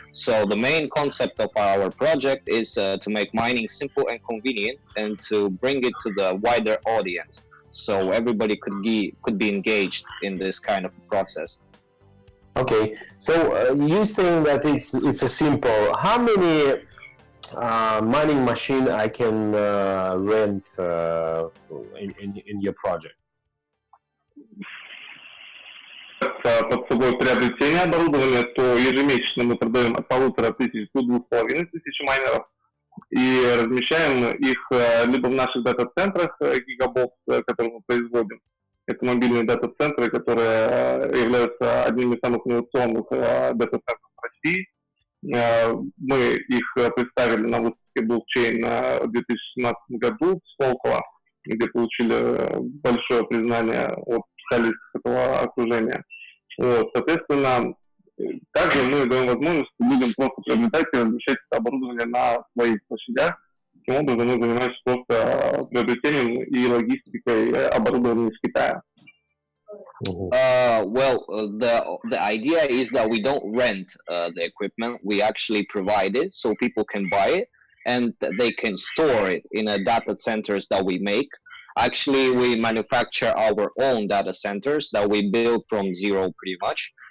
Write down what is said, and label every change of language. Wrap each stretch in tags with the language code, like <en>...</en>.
<en>So the main concept of our project is to make mining simple and convenient, and to bring it to the wider audience, so everybody could be engaged in this kind of process. Okay, so you saying that it's a simple. How many mining machine I can rent in your project?</en> <ru>Под собой приобретение оборудования, то ежемесячно мы продаем от 1500 до 2500 майнеров и размещаем их либо в наших дата-центрах гигабокс, которые мы производим. Это мобильные дата-центры, которые являются одними из самых инновационных дата-центров России. Мы их представили на выставке блокчейн в 2017 году в Сколково, где получили большое признание от специалистов этого окружения. Вот, соответственно, также мы даем возможность людям просто приобретать и размещать это оборудование на своих площадях, Таким образом, мы занимаемся просто приобретением и логистикой оборудования из Китая.</ru> <en>The idea is that we don't rent the equipment. We actually provide it so people can buy it and they can store it in a data centers that we make. Actually, we manufacture our own data centers that we build from zero pretty much.</en>